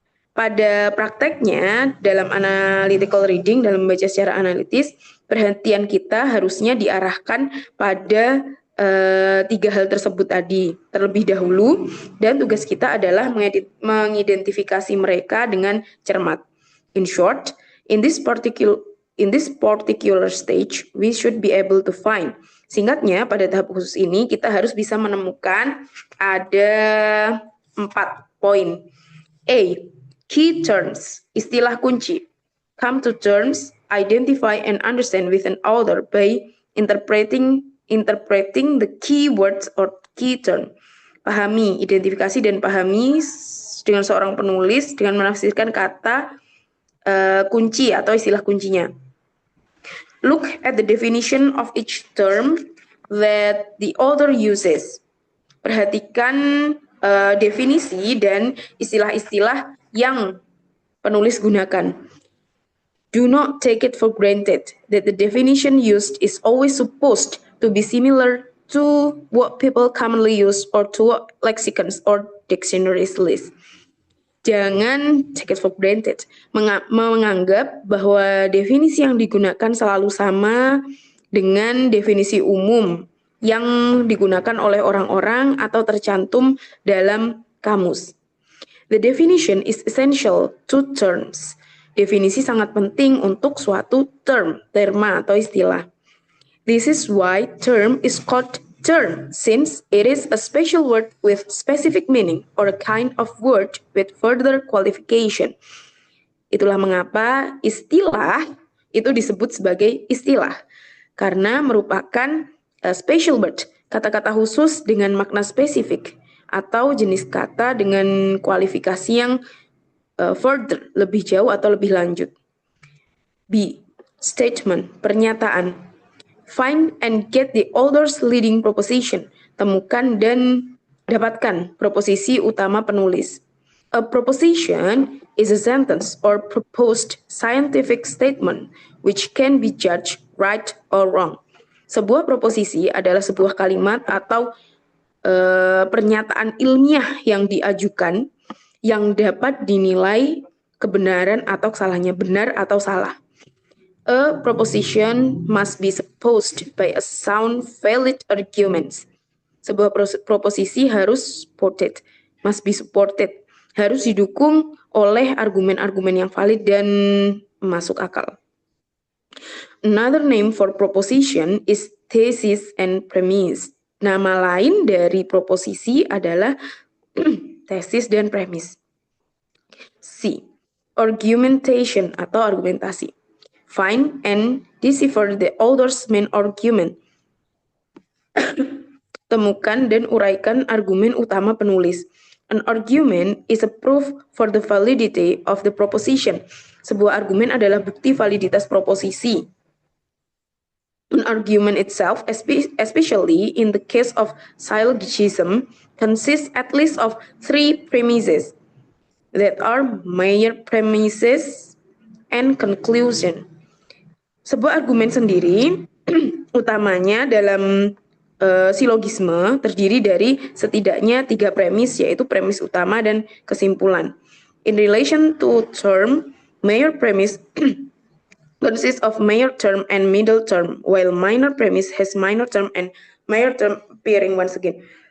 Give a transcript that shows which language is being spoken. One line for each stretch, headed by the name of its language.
Indonesian: Pada prakteknya, dalam analytical reading, dalam membaca secara analitis, perhatian kita harusnya diarahkan pada 3 hal tersebut tadi terlebih dahulu, dan tugas kita adalah mengidentifikasi mereka dengan cermat.
English: In short, in this particular stage, we should be able to find.
Indonesian: Singkatnya, pada tahap khusus ini kita harus bisa menemukan ada 4 poin.
English: A. Key terms,
Indonesian: istilah kunci.
English: Come to terms, identify and understand with an author by interpreting the key words or key term.
Indonesian: Pahami, identifikasi dan pahami dengan seorang penulis dengan menafsirkan kata kunci atau istilah kuncinya.
English: Look at the definition of each term that the author uses.
Indonesian: Perhatikan definisi dan istilah-istilah yang penulis gunakan.
English: Do not take it for granted that the definition used is always supposed to be similar to what people commonly use or to what lexicons or dictionaries list.
Indonesian: Jangan
English: take it for granted,
Indonesian: menganggap bahwa definisi yang digunakan selalu sama dengan definisi umum yang digunakan oleh orang-orang atau tercantum dalam kamus.
English: The definition is essential to terms.
Indonesian: Definisi sangat penting untuk suatu terma atau istilah.
English: This is why term is called term, since it is a special word with specific meaning or a kind of word with further qualification.
Indonesian: Itulah mengapa istilah itu disebut sebagai istilah, karena merupakan
English: special word,
Indonesian: kata-kata khusus dengan makna spesifik, atau jenis kata dengan kualifikasi yang further, lebih jauh atau lebih lanjut.
English: B. Statement,
Indonesian: pernyataan.
English: Find and get the author's leading proposition.
Indonesian: Temukan dan dapatkan proposisi utama penulis.
English: A proposition is a sentence or proposed scientific statement which can be judged right or wrong.
Indonesian: Sebuah proposisi adalah sebuah kalimat atau pernyataan ilmiah yang diajukan yang dapat dinilai kebenaran atau kesalahannya, benar atau salah.
English: A proposition must be supported by a sound, valid arguments.
Indonesian: Sebuah proposisi harus supported,
English: must be supported,
Indonesian: harus didukung oleh argumen-argumen yang valid dan masuk akal.
English: Another name for proposition is thesis and premise.
Indonesian: Nama lain dari proposisi adalah tesis dan premis. C. Argumentation atau argumentasi.
English: Find and decipher the author's main argument.
Indonesian: Temukan dan uraikan argumen utama penulis.
English: An argument is a proof for the validity of the proposition.
Indonesian: Sebuah argumen adalah bukti validitas proposisi.
English: An argument itself, especially in the case of syllogism, consists at least of three premises that are major premises and conclusion.
Indonesian: Sebuah argumen sendiri utamanya dalam silogisme terdiri dari setidaknya 3 premis, yaitu premis utama dan kesimpulan.
English: In relation to term, major premise consists of major term and middle term, while minor premise has minor term and major term appearing once again.